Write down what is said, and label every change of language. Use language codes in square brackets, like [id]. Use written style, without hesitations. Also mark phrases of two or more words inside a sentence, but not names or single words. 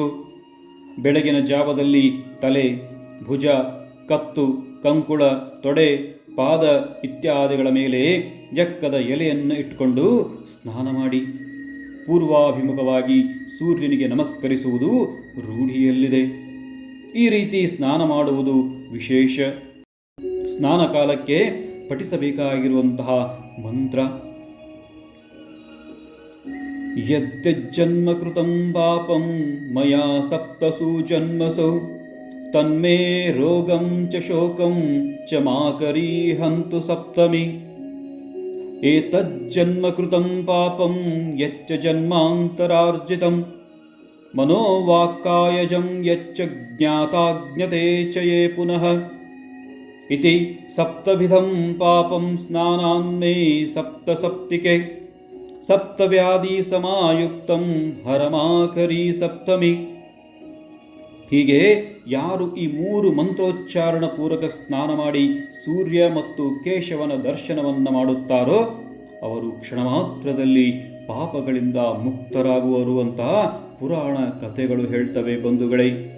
[kn] ಬೆಳಗಿನ ಜಾವದಲ್ಲಿ ತಲೆ, ಭುಜ, ಕತ್ತು, ಕಂಕುಳ, ತೊಡೆ, ಪಾದ ಇತ್ಯಾದಿಗಳ ಮೇಲೆ ಎಕ್ಕದ ಎಲೆಯನ್ನು ಇಟ್ಟುಕೊಂಡು ಸ್ನಾನ ಮಾಡಿ ಪೂರ್ವಾಭಿಮುಖವಾಗಿ ಸೂರ್ಯನಿಗೆ ನಮಸ್ಕರಿಸುವುದು ರೂಢಿಯಲ್ಲಿದೆ. ಈ ರೀತಿ ಸ್ನಾನ ಮಾಡುವುದು ವಿಶೇಷ. ಸ್ನಾನ ಕಾಲಕ್ಕೆ ಪಠಿಸಬೇಕಾಗಿರುವಂತಹ ಮಂತ್ರ: [sa] ಯದ್ಯಜ್ಜನ್ಮ ಕೃತಂ ಪಾಪಂ ಮಯಾ ಸಪ್ತಸು ಜನ್ಮಸು ತನ್ಮೇ ರೋಗಂ ಚ ಶೋಕಂ ಚ ಮಾಕರೀ ಹಂತು ಸಪ್ತಮಿ. ಏತಜ್ಜನ್ಮ ಕೃತಂ ಪಾಪಂ ಯಚ್ಚ ಜನ್ಮಾಂತರಾರ್ಜಿತಂ ಮನೋವಾಕ್ಕಾಯಜಂ ಯಚ್ಚ ಜ್ಞಾತಾಜ್ಞತೆ ಚ ಯೇ ಪುನಃ ಇತಿ ಸಪ್ತವಿಧಂ ಪಾಪಂ ಸ್ನಾನಾನ್ಮೇ ಸಪ್ತಸಪ್ತಿಕೆ ಸಪ್ತವ್ಯಾಧಿ ಸಮಾಯುಕ್ತಂ ಹರಮಾಕರಿ ಸಪ್ತಮಿ. [kn] ಹೀಗೆ ಯಾರು ಈ 3 ಮಂತ್ರೋಚ್ಚಾರಣ ಪೂರಕ ಸ್ನಾನ ಮಾಡಿ ಸೂರ್ಯ ಮತ್ತು ಕೇಶವನ ದರ್ಶನವನ್ನು ಮಾಡುತ್ತಾರೋ ಅವರು ಕ್ಷಣ ಮಾತ್ರದಲ್ಲಿ ಪಾಪಗಳಿಂದ ಮುಕ್ತರಾಗುವರು ಅಂತ ಪುರಾಣ ಕಥೆಗಳು ಹೇಳ್ತವೆ ಬಂಧುಗಳೇ.